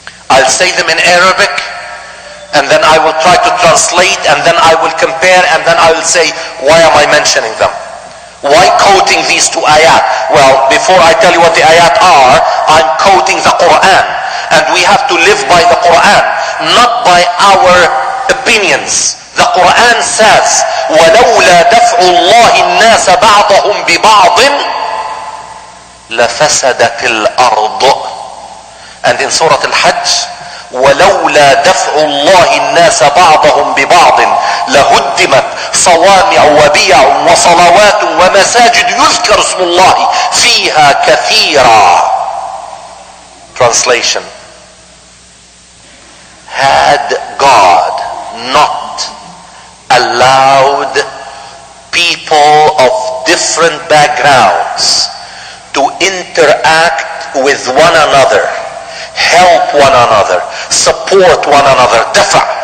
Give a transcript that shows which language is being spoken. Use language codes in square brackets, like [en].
[en] I'll say them in Arabic, and then I will try to translate, and then I will compare, and then I will say, why am I mentioning them? Why quoting these two ayat? Well, before I tell you what the ayat are, I'm quoting the Quran, and we have to live by the Quran, not by our opinions. The Quran says, [ar] وَلَوْلَا دَفْعُ اللَّهِ النَّاسَ بَعْضَهُمْ بِبَعْضٍ لَفَسَدَتِ الْأَرْضُ. [en] And in Surah Al-Hajj, [ar] وَلَوْلَا دَفْعُ اللَّهِ النَّاسَ بَعْضَهُمْ بِبَعْضٍ لَهُدِّمَتْ صَوَامِعُ وَبِيَعٌ وَصَلَوَاتٌ وَمَسَاجِدُ يُذْكَرُ اسْمُ اللَّهِ فِيهَا كَثِيرًا. [en] Translation: had God not allowed people of different backgrounds to interact with one another, help one another, support one another, dafa.